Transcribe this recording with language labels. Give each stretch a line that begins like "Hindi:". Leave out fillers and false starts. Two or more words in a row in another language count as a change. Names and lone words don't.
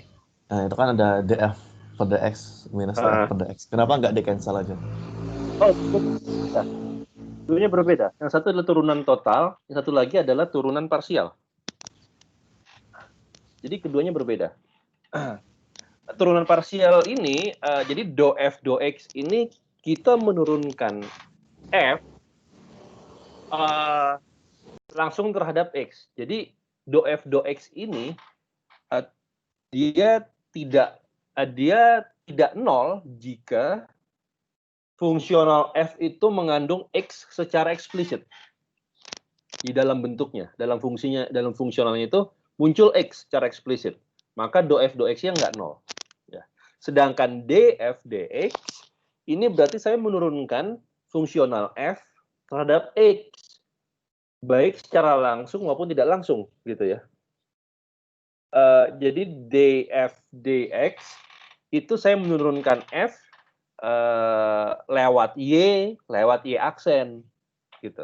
Indonesian: Nah, itu kan ada DF per DX minus DF per DX. Kenapa nggak di-cancel aja? Oh, ya. Dulunya berbeda. Yang satu adalah turunan total, yang satu lagi adalah turunan parsial. Jadi keduanya berbeda. turunan parsial ini, jadi do F do X ini kita menurunkan F langsung terhadap X. Jadi do F do X ini dia tidak nol jika fungsional F itu mengandung X secara eksplisit di dalam bentuknya, dalam fungsionalnya itu muncul X secara eksplisit. Maka do F do X-nya nggak nol. Ya. Sedangkan df dx ini berarti saya menurunkan fungsional F terhadap X, baik secara langsung maupun tidak langsung, gitu ya. Jadi df dx itu saya menurunkan F lewat y aksen, gitu.